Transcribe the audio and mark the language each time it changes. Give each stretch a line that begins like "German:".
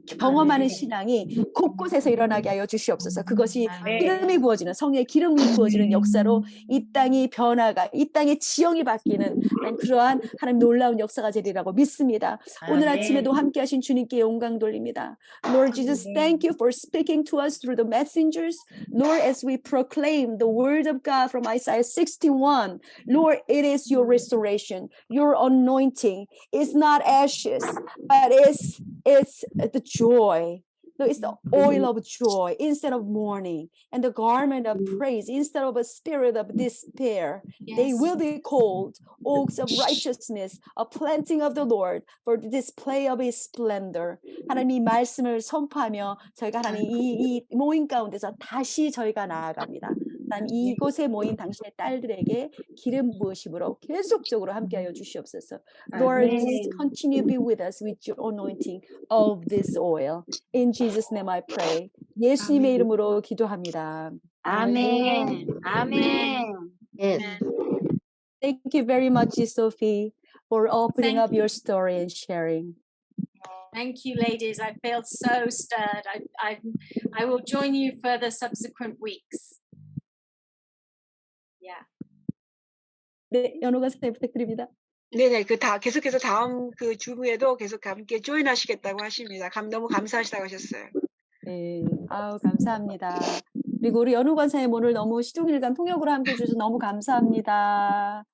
Korean: 경험하는 신앙이 곳곳에서 일어나게 하여 주시옵소서. 그것이 아멘. 기름이 부어지는 성령의 기름이 부어지는 역사로 이 땅이 변화가 이 땅의 지형이 바뀌는 그러한 하나님 놀라운 역사가 되리라고 믿습니다. 오늘 아멘. 아침에도 함께하신 주님께 영광 돌립니다.
English: Lord Jesus, thank you for speaking to us through the messengers. Lord, as we proclaim the word of God from Isaiah 61, Lord, it is your restoration, your anointing. It's not ashes, but it's the joy. No, it's the oil of joy instead of mourning, and the garment of praise instead of a spirit of despair. They Yes. will be called oaks of righteousness, a planting of the Lord for the display of his splendor.
Korean: 하나님 이 말씀을 선포하며 저희가 하나님 이 모임 가운데서 다시 저희가 나아갑니다. 하나님 이곳에 모인 당신의 딸들에게 기름 부으심으로 계속적으로 함께하여 주시옵소서.
English: Lord,
Korean: 아멘.
English: continue to be with us with your anointing of this oil. In Jesus' name I pray.
Korean: 예수님의 이름으로 기도합니다. 아멘. 아멘.
English: Yes. Thank you very much, Sophie, for opening Thank up your story and sharing. Thank you, ladies. I feel so stirred. I will join you for the subsequent weeks. Yeah.
Korean: 네, 연호가 선생님 부탁드립니다. 네네, 계속해서 다음 그 주부에도 계속 함께 조인하시겠다고 하십니다. 너무 감사하시다고 하셨어요. 네, 아우 감사합니다. 그리고 우리 연우 권사님 오늘 너무 시종일관 통역으로 함께 해주셔서 너무 감사합니다.